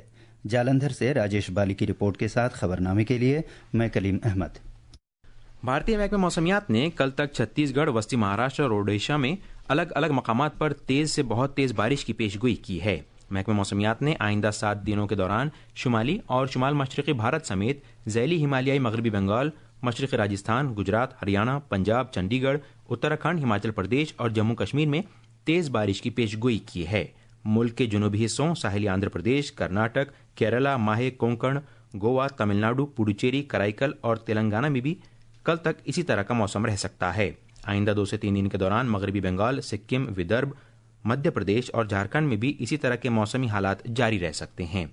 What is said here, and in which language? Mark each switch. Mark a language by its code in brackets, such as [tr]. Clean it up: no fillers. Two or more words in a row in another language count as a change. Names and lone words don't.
[ur] جالندھر سے راجیش بالی کی رپورٹ کے ساتھ خبرنامے کے لیے میں کلیم احمد. بھارتی محکمہ موسمیات نے کل تک چھتیس گڑھ، وسطی مہاراشٹر اور اوڈیشہ میں الگ الگ مقامات پر تیز سے بہت تیز بارش کی پیش گوئی کی ہے. محکمہ موسمیات نے آئندہ 7 دنوں کے دوران شمالی اور شمال مشرقی بھارت سمیت ذیلی ہمالیائی مغربی بنگال، مشرقی راجستھان، گجرات، ہریانہ، پنجاب، چنڈی گڑھ، اتراکھنڈ، ہماچل پردیش اور جموں کشمیر میں تیز بارش کی پیش گوئی کی ہے. ملک کے جنوبی حصوں ساحلی آندھرا پردیش، کرناٹک، کیرالہ، ماہے، کونکن، گوا، تمل ناڈو، پڈوچیری، کرائیکل اور تلنگانہ میں بھی کل تک اسی طرح کا موسم رہ سکتا ہے. آئندہ 2 سے 3 دن کے دوران مغربی بنگال، سکم، ودربھ، مدھیہ پردیش اور جھارکھنڈ میں بھی اسی طرح کے موسمی حالات جاری رہ سکتے ہیں.